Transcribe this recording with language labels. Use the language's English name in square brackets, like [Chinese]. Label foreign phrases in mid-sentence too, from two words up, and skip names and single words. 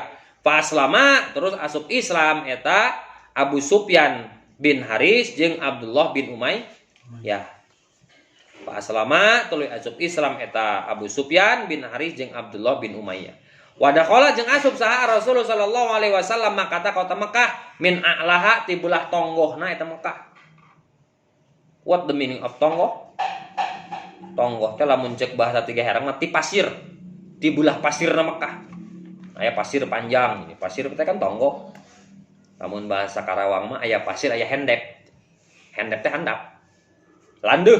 [Arabic] فأسلم [Sundanese] terus asup Islam eta Abu Sufyan bin Haris jeung Abdullah bin Umayyah. [Arabic] فأسلم [Sundanese] tuluy asup Islam eta Abu Sufyan bin Haris jeung Abdullah bin Umayyah. [Arabic] ودخل [Sundanese] jeung asup saha [Arabic] رسول الله صلى الله عليه وسلم [Sundanese] Makkah kota Makkah [Arabic] من أعلاها [Sundanese] ti belah tonggohna eta Makkah. [English] What the meaning of tonggoh? [Sundanese] Tonggoh teh lamun ceuk bahasa tiga herang mah ti pasir. Ti belah pasirna Makkah. Aya pasir panjang, ini pasir teh kan tonggoh. Lamun bahasa Karawang mah aya pasir aya hendek. Hendek teh handap. Landeuh.